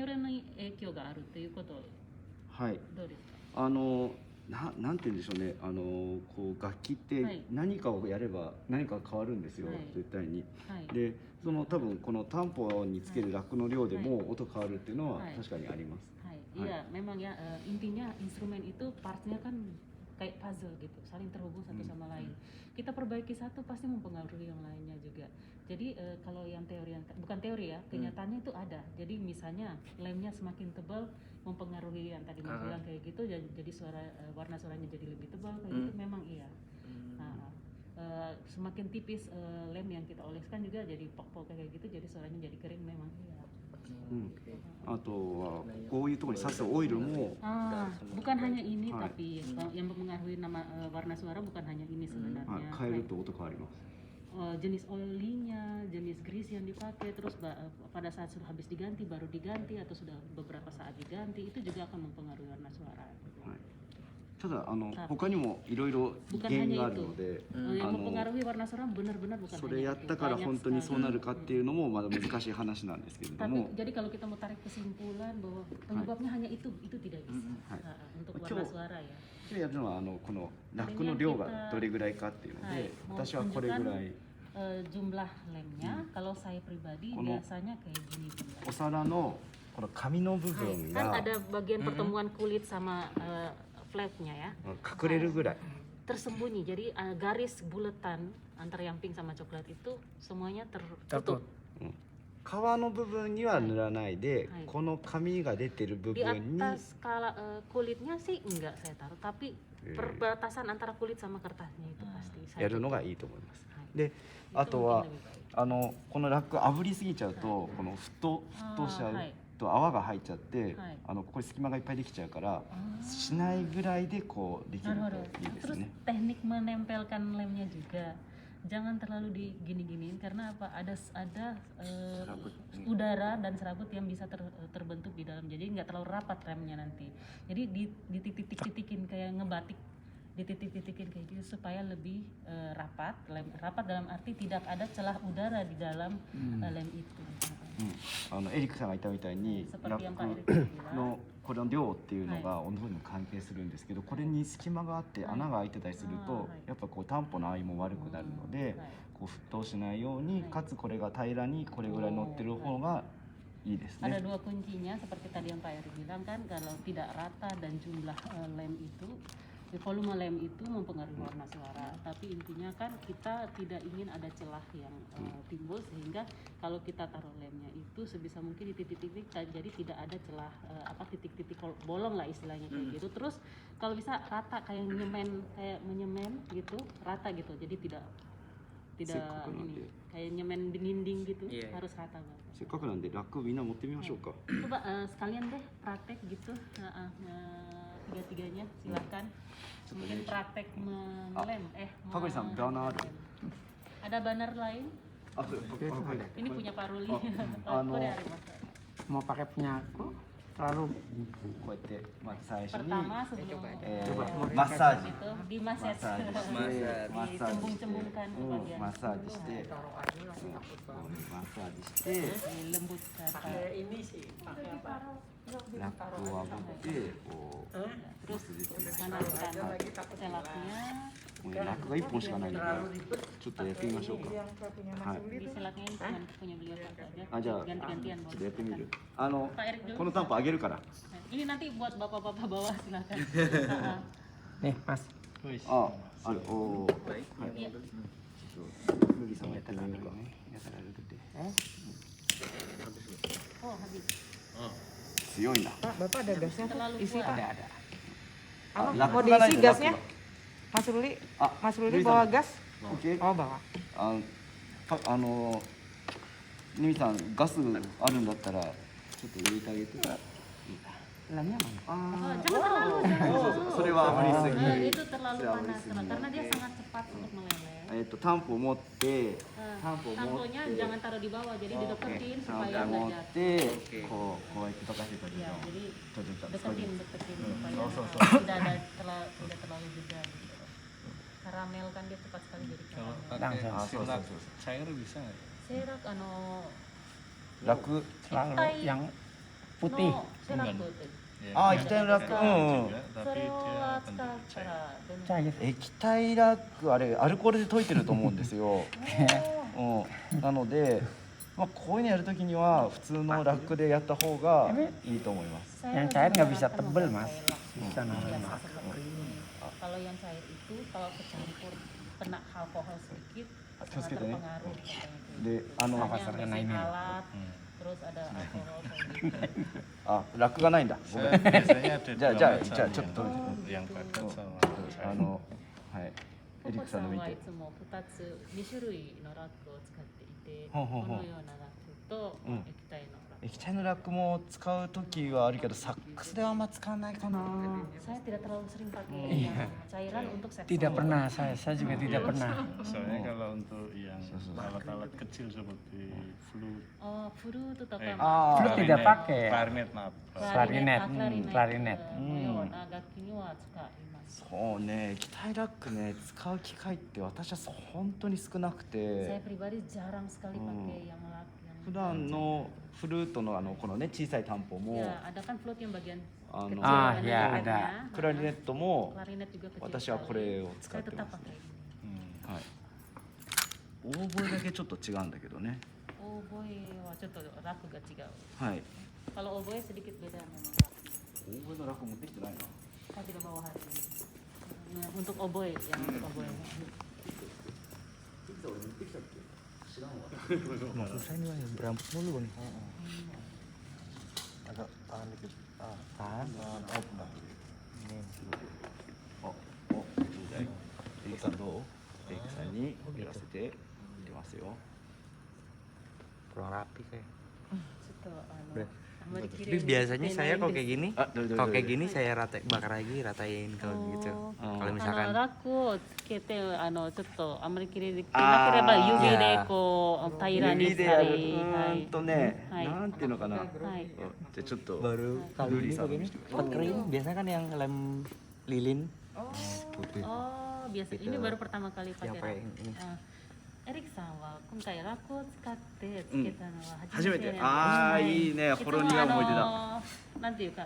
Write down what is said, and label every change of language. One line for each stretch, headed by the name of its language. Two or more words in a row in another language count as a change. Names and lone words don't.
Japanese: 色に影響があるということはい。どうですか？なんて言うんでしょうね。こう楽器ってはい何かをやれば何かが変わるんですよ。はい絶対に。はいで、その多分このタンポにつけるラックの量でも音変わるっていうのははい確かにあります。
Indonesian: Hai, iya, memang ya intinya instrumen itu partnya kan kayak puzzle gitu, saling terhubung satu sama lain. Kita perbaiki satu pasti mempengaruhi yang lainnya juga. Jadi kalau yang teori yang bukan teori ya, kenyataannya itu ada. Jadi misalnya lemnya semakin tebal mempengaruhi yang tadi Mas bilang kayak gitu, jadi suara warna suaranya jadi lebih tebal kayak gitu memang iya. Nah, semakin tipis lem yang kita oleskan juga jadi pok-pok kayak gitu, jadi suaranya jadi kering memang iya.
Japanese: あとはこういうところに刺すオイルも
Indonesian: Bukan hanya ini Hai. tapi yang mempengaruhi nama warna suara bukan hanya ini
Japanese: はい
Indonesian: sebenarnya.
Japanese: 変えると音変わります。
Indonesian: Jenis olinya, jenis grease yang dipakai, terus pada saat sudah habis diganti baru diganti atau sudah beberapa saat diganti itu juga akan mempengaruhi warna suara.
Japanese: はい。ただ他にもいろいろ
Indonesian: Bukan
Japanese: 原因
Indonesian: hanya
Japanese: がある
Indonesian: itu.
Japanese: ので、
Indonesian: Yang mempengaruhi warna suara benar-benar bukan
Japanese: そ
Indonesian: hanya
Japanese: れや
Indonesian: itu.
Japanese: ったから
Indonesian: Banyak
Japanese: 本当にそう
Indonesian: sekali.
Japanese: なるかっていうのもまだ難しい話なんですけれど
Indonesian: Tapi
Japanese: も、
Indonesian: jadi kalau kita mau tarik kesimpulan bahwa penyebabnya hanya itu tidak bisa. Hai. Untuk
Japanese: Kyo-
Indonesian: warna suara ya.
Japanese: 今日やるのはこのラックの量がどれぐらいかっていうの
Indonesian: Hai,
Japanese: で、
Indonesian: mau
Japanese: 私はこれぐらい
Indonesian: jumlah lemnya, kalau saya pribadi
Japanese: Kono-
Indonesian: biasanya kayak gini juga.
Japanese: お皿のこの紙の部
Indonesian: Kan
Japanese: 分が
Indonesian: ada bagian pertemuan kulit sama flapnya ya, 隠れるぐらい。 tersembunyi. Jadi garis buletan antara yang pink sama coklat itu semuanya tertutup.
Japanese: 皮の部分には塗らないで、はいこの紙が出てる部
Indonesian: Di
Japanese: 分に
Indonesian: atas kulitnya sih enggak saya taruh, tapi perbatasan antara kulit sama kertasnya itu pasti
Japanese: や
Indonesian: saya
Japanese: るの
Indonesian: tutup.
Japanese: がいいと思います。
Indonesian: Hai.
Japanese: で、
Indonesian: Itu
Japanese: あとは
Indonesian: mungkin lebih baik.
Japanese: このラック炙りすぎちゃうと、この沸騰しちゃうはいと泡が入っちゃって、はいここに隙間がいっぱいできちゃうから、しないぐらいでこうできる
Indonesian: Naruh,
Japanese: といいです
Indonesian: Terus
Japanese: ね。
Indonesian: teknik menempelkan lemnya juga jangan terlalu digini-giniin karena apa ada udara dan serabut yang bisa terbentuk di dalam, jadi nggak terlalu rapat remnya nanti. Jadi dititik-titikin kayak ngebatik, dititik-titikin kayak gitu supaya lebih rapat dalam arti tidak ada celah udara di dalam lem itu.
Japanese: エリックさんが言ったみたいに
Indonesian: Seperti
Japanese: ラ
Indonesian: yang
Japanese: ッ
Indonesian: Pak
Japanese: ク
Indonesian: Erik bilang.
Japanese: のこの量っていうのが温度にも関係するんですけど、これに隙間があって穴が開いてたりするとやっぱこう担保の合いも悪くなるので、こう沸騰しないように、かつこれが平らにこれぐらい乗ってる方がいいです
Indonesian: Ada
Japanese: ね。
Indonesian: dua kuncinya seperti tadi yang Pak Eri bilang kan, kalau tidak rata dan jumlah lem itu, volume lem itu mempengaruhi warna suara. Tapi intinya kan kita tidak ingin ada celah yang timbul, sehingga kalau kita taruh lemnya itu sebisa mungkin di titik-titik jadi tidak ada celah titik-titik bolong lah istilahnya kayak gitu. Terus kalau bisa rata kayak menyemen gitu, rata gitu. Jadi tidak ini kayak nyemen di dinding gitu, harus rata banget.
Japanese: せっかくなんでラックみんな持ってみましょうか。
Indonesian: Coba sekalian deh praktek gitu, tiga-tiganya silahkan. Mungkin praktek mengelem, Fakuri-san, banner ada? Ada banner lain?
Japanese: あ、それ、はい。
Indonesian: Ini punya Pak Ruli. Anu.
Japanese: これあります.
Indonesian: Mau pakai punya aku terlalu
Japanese: こうやってまず最初に
Indonesian: Pertama sebelum
Japanese: マッサージ
Indonesian: itu di massage,
Japanese: マッサージして、
Indonesian: dicembung-cembungkan ke bagian
Japanese: マッサージして、マッサージして、
Indonesian: dilembutkan. ini sih pakai apa?
Japanese: ラックを炙ってこう
Indonesian: Terus panaskan selapnya.
Japanese: ラックが1本しかないのでちょっとやってみましょうか。はい
Indonesian: Di selaknya ini cuma punya beliau satu aja.
Japanese: あ、じゃあ
Indonesian: Ganti-gantian
Japanese: ちょっと
Indonesian: boleh.
Japanese: やってみる。
Indonesian: Pak Erik dulu.
Japanese: このタンポあげるから。
Indonesian: Ini nanti buat bapak-bapak bawah silakan. Nih mas,
Japanese: あ、ある。おお。はい。
Indonesian: Iya.
Japanese: 麦さんもやってみるか。
Indonesian: Oh habis.
Japanese: 強いな。
Indonesian: Pak bapak ada gasnya tuh? Terlalu Isi kuat. pak.
Japanese: あ、
Indonesian: Apa?
Japanese: ラッ
Indonesian: Mau
Japanese: クがない
Indonesian: diisi
Japanese: とラック
Indonesian: gasnya?
Japanese: が。
Indonesian: Mas Ruli,
Japanese: あ、
Indonesian: Mas Ruli
Japanese: ルイさん
Indonesian: bawa gas?
Japanese: オッケー。
Indonesian: Oh bawa.
Japanese: ニミさんガスあるんだったらちょっと入れてあげて。
Indonesian: Lemnya mana? Oh, jangan terlalu, jangan
Japanese: そう
Indonesian: terlalu.
Japanese: そうそれは炙りすぎ。
Indonesian: Itu terlalu panas karena dia sangat cepat untuk meleleh.
Japanese: タンポを持って、タンポを持っ
Indonesian: Tamponya
Japanese: て、
Indonesian: jangan taruh di bawah, jadi dideketin
Japanese: タン
Indonesian: supaya
Japanese: ポを持
Indonesian: nggak
Japanese: っ
Indonesian: jatuh.
Japanese: て、こうやって溶かしてたり
Indonesian: Ya,
Japanese: と。
Indonesian: jadi
Japanese: ちょっと
Indonesian: deketin supaya tidak terlalu jeda gitu. Karamel kan dia cepat sekali jadi Kalau karamel. pakai so, sirak so, so. cair bisa nggak? Serak
Japanese: ラク。
Indonesian: Selalu yang putih. no, serak tuh. Ya, Ah, bisa kita pakai rak- juga, tapi dia Serat bentuk cair. Cair.
Japanese: 液体ラックあれアルコールで溶いてると思うんですよ。なので、こういうのやるときには普通のラックでやった方がいいと思います。
Indonesian: Yang cair nggak bisa tebel mas. Bisa naruh Biasa seperti ini. Kalau yang cair itu kalau kecampur kena alkohol sedikit sangat Terus gitu ya? terpengaruh.
Japanese: で、
Indonesian: pasar Hanya kena ini. mesin alat, terus ada alkohol kayak gitu.
Japanese: あ、ラックがないんだ。ごめん。
Indonesian: Biasanya ada
Japanese: じゃあ
Indonesian: dua
Japanese: じゃあ
Indonesian: macam
Japanese: じゃあちょっと
Indonesian: yang padat sama cair.
Japanese: はい。エリックさんの見て。はいつも2種類のラックを使っていて、ほうほうほうこのようなラックとうん液体のラック。液体のラックも使うときはあるけど、サックスではあんま使わないかな。
Indonesian: Saya tidak terlalu sering pakai yang cairan untuk seks. Tidak pernah saya juga tidak pernah. Soalnya kalau untuk yang alat-alat kecil seperti flute, Oh, flute atau Ah. Flute tidak pakai. klarinet, maaf. Klarinet, klarinet.
Japanese: このような楽器には使います。そうね、液体ラックね、使う機会って私は本当に少なく
Indonesian: Saya
Japanese: て、
Indonesian: pribadi jarang sekali pakai yang lack yang
Japanese: 普段のフルートのこのね小さいタンポも、
Indonesian: ya ada kan flute yang bagian kecil Ah, ada ya, klarinet-nya. ada.
Japanese: クラリネットも
Indonesian: Klarinet juga kecil
Japanese: 私はこれを
Indonesian: sekali.
Japanese: 使っ
Indonesian: Saya
Japanese: て
Indonesian: tetap
Japanese: ます、
Indonesian: pakai ini. Hmm.
Japanese: はい。オーボエだけちょっと違うんだけどね。
Indonesian: Oboe, wah, contoh raku gak 違う.
Japanese: はい。
Indonesian: Kalau oboe sedikit beda memang.
Japanese: オーボエのラック持ってきてないな。
Indonesian: Saya tidak bawa hari ini. Nah, untuk oboe, yang untuk oboe.
Japanese: 俺持ってきたっけ？知らんわ。
Indonesian: Maksud saya ini yang berambut mulu nih. agak tahan dikit. Tahan. Off dah. Ini.
Japanese: エリクさんどう？エリクさんにやらせていきますよ。
Indonesian: Kurang rapi kayak. Contoh, Berat. Ahmad Tapi Kirin biasanya di saya kalau Inggris. kayak gini, Ah, dulu, kalau dulu, kayak dulu. gini saya bakar lagi, ratain kalau gitu. Kalau
Japanese: ラ
Indonesian: misalkan
Japanese: ックをつけてちょっとあまりきれいできあーなければ指いでやこう平らにした指でやる。り、はいね、はいなんていうのかな。はい。じゃあちょっと
Indonesian: baru kali Luli ini sama begini Mister. cepat kering. Biasanya kan yang lem lilin Oh, biasa ini baru pertama kali pakai. Yang pakai ini.
Japanese: エリックさんは今回ラックを使ってつけたのは初めて。なんですああ、いいね。ほろ苦い思い出だ。なんていうか、